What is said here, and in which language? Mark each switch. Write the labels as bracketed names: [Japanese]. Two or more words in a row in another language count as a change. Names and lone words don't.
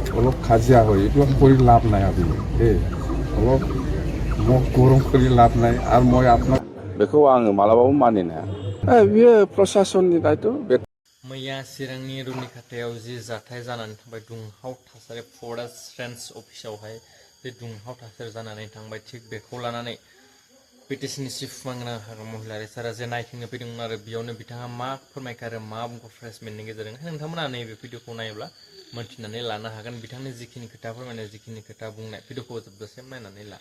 [Assamese] অলপ কাজিয়া হয় এইবিলাক কৰি লাভ নাই আপুনি দেই অলপ মোক গৰম কৰি লাভ নাই আৰু মই আপোনাক [Bodo] बेखौ आङो मालाबाबो मानिनो हाया बियो प्रसासननि दायथ' मैया चिरांनि रुनिखाथायाव जि जाथाय जानानै थांबाय दुंहाव थासारि [English] forest range officeआवहाय [Bodo] बे दुंहाव थासारि जानानै थांबाय थिग बेखौ लानानै बिटिसिनि चिफ मांगोना हाग्रा महिलारि सारा जे नायथिंनो फैदोंमोन आरो बेयावनो बिथाङा मा फोरमायखो आरो मा बुंखो [English] press meetनि [Bodo] गेजेरजों नोंथांमोना नैबे भिडिअखौ नायोब्ला मोन्थिनानै लानो हागोन बिथांनि जिखिनि खोथा फोरमायनाय जिखिनि खोथा बुंनाय भिडिअखौ जोबजासिम नायनानै ला